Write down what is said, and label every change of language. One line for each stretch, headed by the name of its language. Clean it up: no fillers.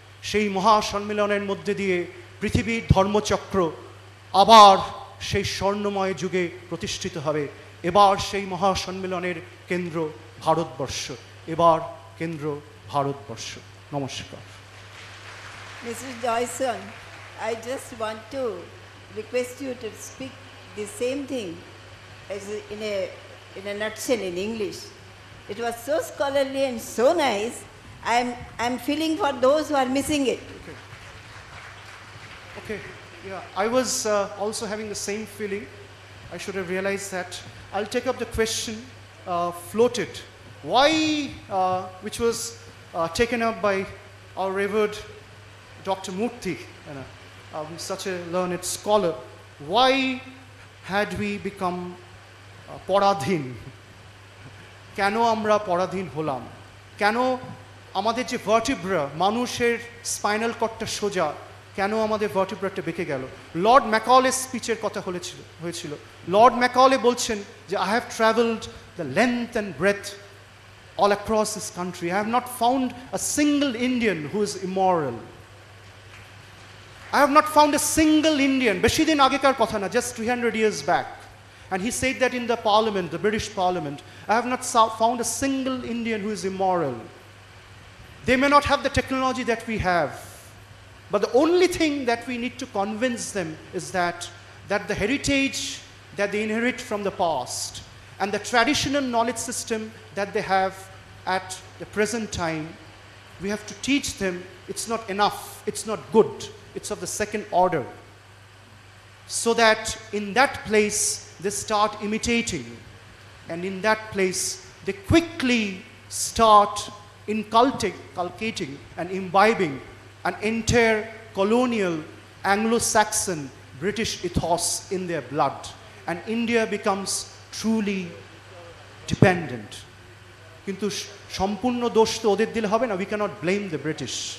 Bangla: সেই মহাসম্মেলনের মধ্যে দিয়ে পৃথিবীর ধর্মচক্র আবার সেই স্বর্ণময় যুগে প্রতিষ্ঠিত হবে। এবার সেই মহাসম্মেলনের কেন্দ্র ভারতবর্ষ, এবার কেন্দ্র ভারতবর্ষ। নমস্কার।
English: Mrs. Joyson, I just want to request you to speak the same thing as in a nutshell in English. It was so scholarly and so nice. I'm feeling for those who are missing it. Okay, yeah, I was also having the same feeling. I should have realized that. I'll take up the question floated. Why, which was taken up by our revered Dr. Murthy, such a learned scholar. Why had we become
Bangla: পরাধীন? কেন আমরা পরাধীন হলাম? কেন আমাদের যে vertebra, মানুষের spinal কর্ডটা সোজা, কেন আমাদের ভার্টিব্রাটা বেঁকে গেল? লর্ড ম্যাকলে স্পিচের কথা হয়েছিল।
English: Lord Macaulay
Bangla: বলছেন যে
English: I have travelled the length and breadth all across this country. I have not found a single Indian who is immoral. I have not found a single Indian,
Bangla: Beshidin Agekar Kothana,
English: just 300 years back. And he said that in the parliament, the British parliament, I have not found a single Indian who is immoral. They may not have the technology that we have, but the only thing that we need to convince them is that the heritage that they inherit from the past and the traditional knowledge system that they have at the present time, we have to teach them it's not enough, it's not good, it's of the second order. So that in that place they start imitating, and in that place they quickly start inculcating and imbibing an entire colonial Anglo-Saxon British ethos in their blood, and India becomes truly dependent.
Bangla: কিন্তু সম্পূর্ণ দোষ তো ওদের দিলে হবে না,
English: We cannot blame the British.